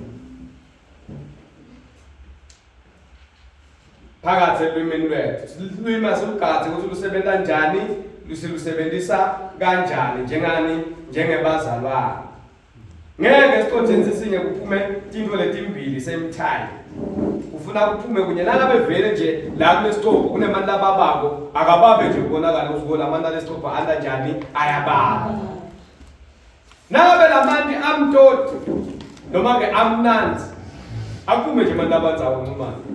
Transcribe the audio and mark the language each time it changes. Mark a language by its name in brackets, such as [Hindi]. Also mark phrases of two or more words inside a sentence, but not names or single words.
[Swati] Phakathi elwimini lwethu, ilwimi asilugadze ukuthi lusebenza njani, luselusebenzisa kanjani njengebazalwane. Ngeke esiqotheni sisinye kuphume tintfo letimbili [English] same time. [Swati] Ufuna kuphume kunye nangabe vele nje la kulesitobho kunemandla ababako akababe nje kubonakala ukuthi bona amandla lesitobho anda njani ayababa. Nangabe lamandi amtoti noma ke amnanzi akuphume nje amandla abanzawo nxumana.